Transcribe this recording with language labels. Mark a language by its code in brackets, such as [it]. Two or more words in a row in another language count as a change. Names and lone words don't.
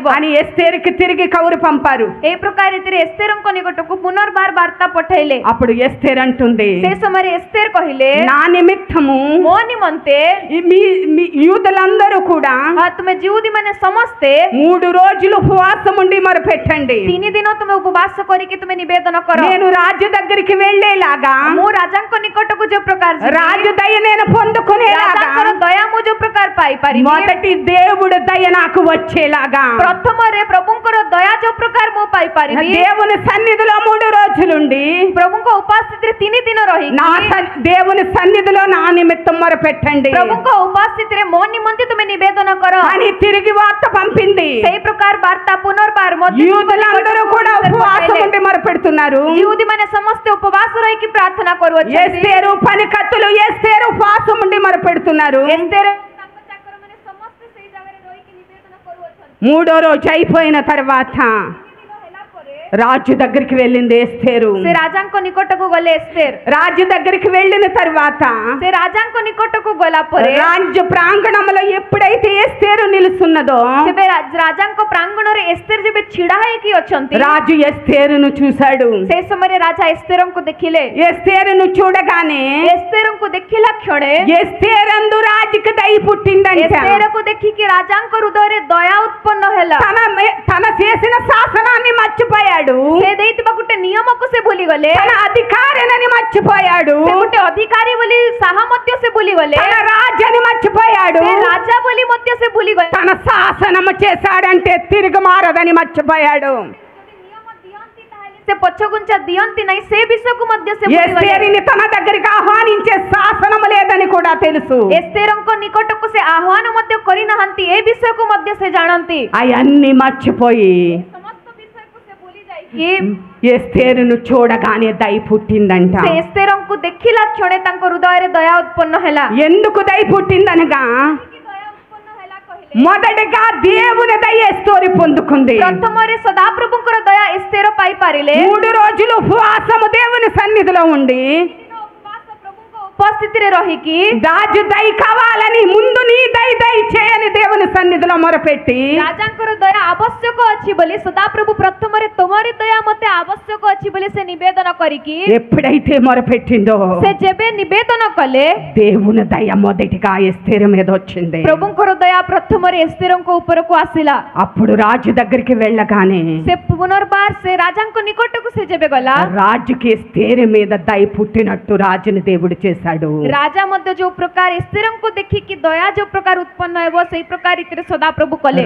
[te] అని ఎస్తేరుకి తిరిగి కౌరు పంపారు. [or] এই ప్రకార రీతిରେ ଏସ୍ତେରଙ୍କ ନିକଟକୁ ପୁନର୍ବାର ବାର୍ତ୍ତା ପଠାଇଲେ. [te] అప్పుడు ఎస్తేరు అంటుంది, [or] ସେ ସମୟରେ ଏସ୍ତେର କହିଲେ, [te] నా నిమిత్తము [or] ମୋ ନିମନ୍ତେ [te] యూదులందరూ కూడా [or] ତୁମେ ଜିହୁଦୀ ମାନେ ସମସ୍ତେ [te] 3 రోజులు ఉపవాసం ఉండి మొరపెట్టండి. [or] 3 ଦିନ ତୁମେ ଉପବାସ କରିକି ତୁମେ ନିବେଦନ କର. [te] నేను రాజు దగ్గరికి వెళ్ళేలాగా, [or] ମୁଁ ରାଜାଙ୍କ ନିକଟକୁ ଯୋଉ ପ୍ରକାର [te] రాజు దయ నేను పొందుకునేలాగా, [or] ରାଜାଙ୍କର ଦୟା ମୁଁ ଯୋଉ ପ୍ରକାର ପାଇପାରିବି, [te] మొదటి దేవుడు దయ నాకు వచ్చేలాగా, [or] ପ୍ରଥମରେ ପ୍ରଭୁଙ୍କର ଦୟା ଯୋଉ ପ୍ରକାର ମୁଁ ପାଇପାରିବି, [te] దేవుని సన్నిధిలో 3 రోజులుండి [or] ପ୍ରଭୁଙ୍କ ଉପସ୍ଥିତିରେ 3 ଦିନ ରହି [te] దేవుని సన్నిధిలో నా నిమిత్తం మొరపెట్టండి. [or] ପ୍ରଭୁଙ୍କ ଉପସ୍ଥିତିରେ ମୋ ନିମନ୍ତେ ତୁମେ ନିବେଦନ କର [te] అని తిరిగి వార్త పంపింది. [or] ସେଇ ପ୍ରକାର ବାର୍ତ୍ତା ପୁନର୍ବାର [te] యూదులందరూ కూడా ఉపవాసం ఉండి మొరపెడుతున్నారు. [or] ଜିହୁଦୀ ମାନେ ସମସ୍ତେ ଉପବାସ ରହିକି ପ୍ରାର୍ଥନା କରୁଅଛନ୍ତି. [te] ఎస్తేరు పనికత్తులు ఎస్తేరు ఉపవాసం ఉండి మొరపెడుతున్నారు. [or] ଏସ୍ତେର ତାଙ୍କ ଚାକରମାନେ ସମସ୍ତେ ସେଇ ଜାଗାରେ ରହିକି ନିବେଦନ କରୁଅଛନ୍ତି. [te] 3వ రోజు అయిపోయిన తర్వాత [or] ଦିନ ହେଲା ପରେ [te] రాజు దగ్గరికి వెళ్ళింది ఎస్తేరు. [or] ସେ ରାଜାଙ୍କ ନିକଟକୁ ଗଲେ ଏସ୍ତେର। [te] రాజు దగ్గరికి వెళ్ళిన తర్వాత [or] ସେ ରାଜାଙ୍କ ନିକଟକୁ ଗଲା ପରେ [te] రాజ్య ప్రాంగణంలో ఎప్పుడైతే ఎస్తేరు నిలుస్తున్నదో [or] ସେବେ ରାଜାଙ୍କ ପ୍ରାଙ୍ଗଣରେ ଏସ୍ତେର ଯେବେ ଛିଡ଼ା ହେଇକି ଅଛନ୍ତି [te] రాజు ఎస్తేరును చూశాడు. [or] ସେ ସମୟରେ ରାଜା ଏସ୍ତେରଙ୍କୁ ଦେଖିଲେ। [te] ఎస్తేరును చూడగానే [or] ଏସ୍ତେରଙ୍କୁ ଦେଖିଲା କ୍ଷଣେ [te] ఎస్తేరందు రాజుకి దయ పుట్టిందంట. [or] ଏସ୍ତେରକୁ ଦେଖିକି ରାଜାଙ୍କ ହୃଦୟରେ ଦୟା ଉତ୍ପନ୍ନ ହେଲା। [te] తన చేసిన శాసనాన్ని మర్చిపోయాడు. [or] ସେ ଦେଇଥିବା ଗୋଟେ ନିୟମକୁ ସେ ଭୁଲିଗଲେ। [te] తన అధికారిని మర్చిపోయాడు. [or] ସେ ଗୋଟେ ଅଧିକାରୀ ବୋଲି ସାହା ମଧ୍ୟ ସେ ଭୁଲିଗଲେ। [te] తన రాజని మర్చిపోయాడు. [or] ସେ ରାଜା ବୋଲି ମଧ୍ୟ ସେ ଭୁଲିଗଲେ। [te] తన శాసనము చేశాడంటే తిరిగి మారదని మర్చిపోయాడు. [or] ସେ ପଛଘୁଞ୍ଚା ଦିଅନ୍ତି ନାହିଁ ସେ ବିଷୟକୁ ମଧ୍ୟ ସେ ଭୁଲିଗଲେ। [te] ఎస్తేరుని తన దగ్గరికి ఆహ్వానించే శాసనం లేదని కూడా తెలుసు. [or] ଏସ୍ତେରଙ୍କ ନିକଟକୁ ସେ ଆହ୍ୱାନ ମଧ୍ୟ କରିନାହାନ୍ତି ଏ ବିଷୟକୁ ମଧ୍ୟ ସେ ଜାଣନ୍ତି। [te] అవన్నీ మర్చిపోయి [or] ସମସ୍ତ ବିଷୟକୁ ସେ ଭୁଲି ଯାଇକି [te] ఎస్తేరును చూడగానే దయ పుట్టిందంట. [or] ସେ ଏସ୍ତେରଙ୍କୁ ଦେଖିଲା କ୍ଷଣେ ତାଙ୍କ ହୃଦୟରେ ଦୟା ଉତ୍ପନ୍ନ ହେଲା। [te] ఎందుకు దయ పుట్టిందనగా మొదటిగా దేవుని దయ ఎస్తేరు పొందుకుంది. [or] ପ୍ରଥମରେ ସଦାପ୍ରଭୁଙ୍କର ଦୟା ଏସ୍ତେର ପାଇପାରିଲେ। [te] 3 రోజులు ఉపవాసము దేవుని సన్నిధిలో ఉండి [or] ଉପସ୍ଥିତିରେ ରହିକି [te] రాజు దయ కావాలని ముందు నీ దయ చేయని దేవుని సన్నిధిలో మొరపెట్టి [or] ରାଜାଙ୍କର ଦୟା ଆବଶ୍ୟକ ଅଛି ବୋଲି ସଦାପ୍ରଭୁ ପ୍ରଥମରେ ତୁମରି ଦୟା ମୋତେ ଆବଶ୍ୟକ ଅଛି ବୋଲି ସେ ନିବେଦନ କରିକି [te] ఎప్పుడైతే మొరపెట్టిందో [or] ସେ ଯେବେ ନିବେଦନ କଲେ [te] దేవుని దయ మొదటిగా ఎస్తేరు మీద వచ్చింది. [or] ପ୍ରଭୁଙ୍କର ଦୟା ପ୍ରଥମରେ ଏସ୍ତେରଙ୍କ ଉପରକୁ ଆସିଲା। [te] అప్పుడు రాజు దగ్గరికి వెళ్ళగానే [or] ସେ ପୁନର୍ବାର ସେ ରାଜାଙ୍କ ନିକଟକୁ ସେ ଯେବେ ଗଲା [te] రాజుకి ఎస్తేరు మీద దయ పుట్టినట్టు రాజుని దేవుడు చేశాడు. [or] ରାଜା ମଧ୍ୟ ଯୋଉ ପ୍ରକାର ଏସ୍ତେରଙ୍କୁ ଦେଖିକି ଦୟା ଯୋଉ ପ୍ରକାର ଉତ୍ପନ୍ନ ହେବ ସେଇ ପ୍ରକାର ରୀତିରେ ସଦାପ୍ରଭୁ କଲେ।